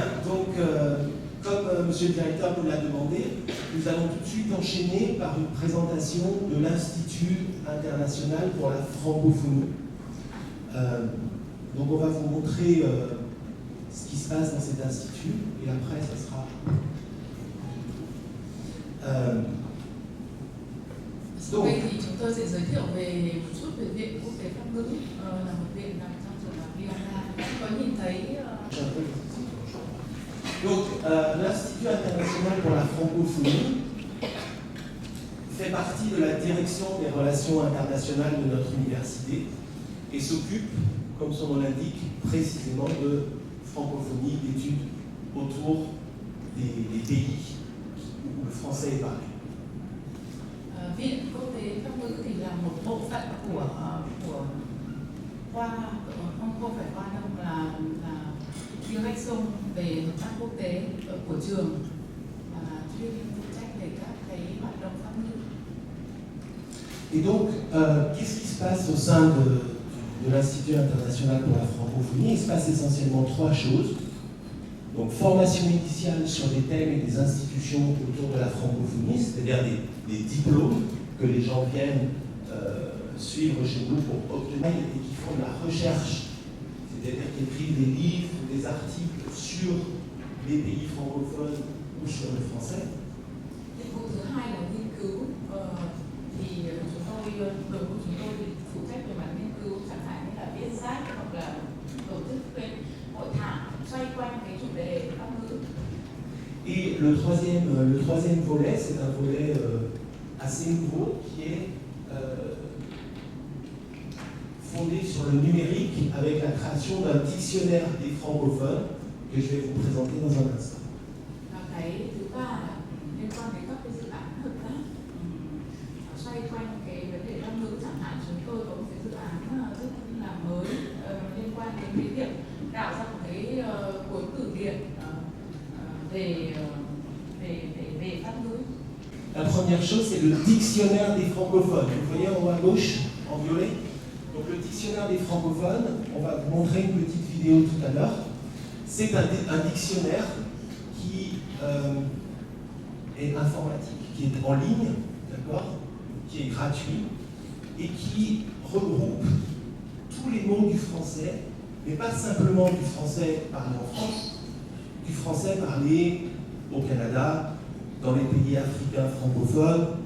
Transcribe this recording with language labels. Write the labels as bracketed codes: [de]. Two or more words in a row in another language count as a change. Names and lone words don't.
[fr] Donc, comme Monsieur le Directeur nous l'a demandé, nous allons tout de suite enchaîner par une présentation de l'Institut international pour la francophonie. Donc, on va vous montrer ce qui se passe dans cet institut, et après, ça sera. [vi] Sau đây thì chúng tôi sẽ giới thiệu về một chút về Viện Quốc tế Pháp ngữ, là một viện nằm trong trường đại học Vienna. Các có nhìn thấy [fr] Donc, l'Institut international pour la francophonie fait partie de la direction des relations internationales de notre université et s'occupe, comme son nom l'indique, précisément de francophonie, d'études autour des pays où le français est parlé. [vi] Viện Quốc tế Pháp ngữ thì là một bộ phận của khoa, không phải khoa đâu, là direction về hợp tác quốc tế của trường, chuyên phụ trách về các cái hoạt động pháp ngữ. [fr] Et donc, qu'est-ce qui se passe au sein de l'Institut international pour la francophonie? Il se passe essentiellement 3 choses. Donc, formation initiale sur des thèmes et des institutions autour de la francophonie, c'est-à-dire des diplômes que les gens viennent suivre chez nous pour obtenir et qui font de la recherche, c'est-à-dire qui écrivent des livres, des articles sur les pays francophones ou sur le français. [vi] Nhiệm vụ thứ hai là nghiên cứu, thì chúng tôi phụ trách về mặt nghiên cứu, chẳng hạn như là viết sách hoặc là tổ chức cái hội thảo xoay quanh cái chủ đề pháp ngữ. [fr] Et le troisième volet, c'est un volet assez nouveau qui est fondé sur le numérique avec la création d'un dictionnaire des francophones que je vais vous présenter dans un instant. [vi] Và cái thứ ba là liên quan đến các cái dự án hợp tác xoay quanh cái vấn đề pháp ngữ, chẳng hạn chúng tôi có một cái dự án rất là mới liên quan đến cái việc tạo ra một cái cuốn từ điển về pháp ngữ. [fr] La première chose, c'est le dictionnaire des francophones. Vous voyez en haut à gauche, en violet. Donc le dictionnaire des francophones, on va vous montrer une petite vidéo tout à l'heure. C'est un dictionnaire qui est informatique, qui est en ligne, d'accord, qui est gratuit et qui regroupe tous les mots du français, mais pas simplement du français parlé en France, du français parlé au Canada, dans les pays africains francophones,